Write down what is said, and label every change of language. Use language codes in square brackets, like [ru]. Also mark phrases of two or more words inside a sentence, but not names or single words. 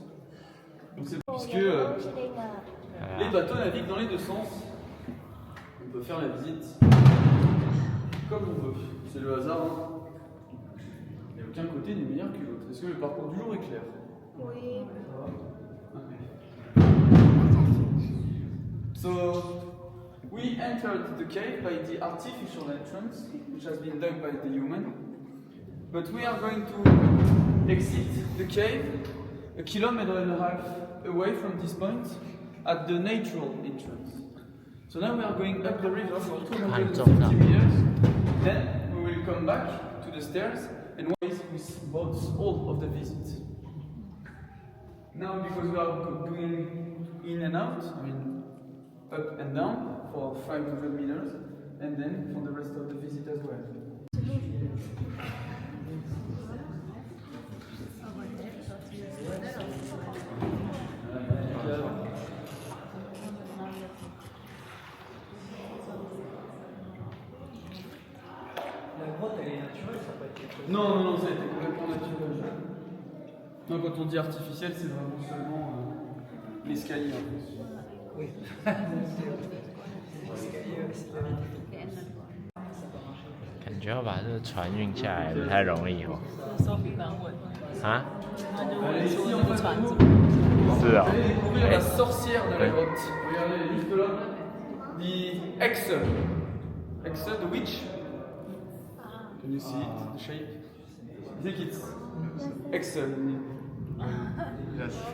[fr] Donc c'est puisque les bateaux naviguent dans les deux sens. On peut faire la visite comme on veut. C'est le hasard. Hein. Et aucun côté n'est meilleur que l'autre. Est-ce que le parcours du jour est clair? Oui. [en] So, we entered the cave by the artificial entrance, which has been dug by the human. But we are going to exit the cave 1.5 kilometers away from this point at the natural entrance. So now we are going up the river for 250 meters. Then we will come back to the stairs and with both all of the visit. Now, because we are doing in and out, I mean up and down for 500 meters, and then for the rest of the visit as well. [fr] Non, non, non, ça a été complètement naturel. Non, quand on dit artificiel, c'est vraiment seulement l'escalier. Oui. [zh] 感觉要把这个船运下来不太容易哦。啊？是哦。 [fr] Découvrir la sorcière de la grotte. Regardez, elle est juste là. [en] The Hexe. Hexe, the witch. Can you see it? The shape? I think it's Hexe. Yes.